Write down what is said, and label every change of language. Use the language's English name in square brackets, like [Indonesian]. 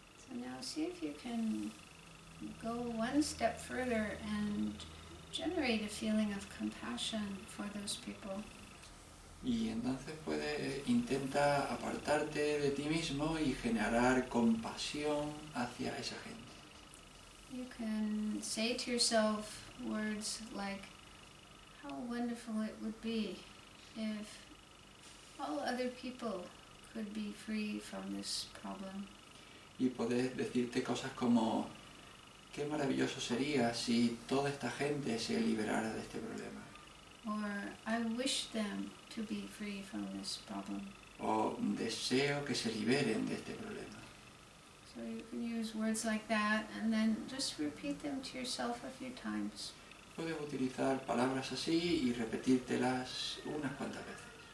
[English] And now see if you can go one step further and generate a feeling of compassion for those people. [Spanish] Y entonces intenta apartarte de ti mismo y generar compasión hacia esa gente. [English] You can say to yourself words like, how wonderful it would be if all other people could be free from this problem. [Spanish] Y puedes decirte cosas como, qué maravilloso sería si toda esta gente se liberara de este problema. [English] Or, I wish them to be free from this problem. [Spanish] O deseo que se liberen de este problema. [English] So you can use words like that and then just repeat them to yourself a few times. [Spanish] Puedes utilizar palabras así y repetírtelas unas cuantas veces.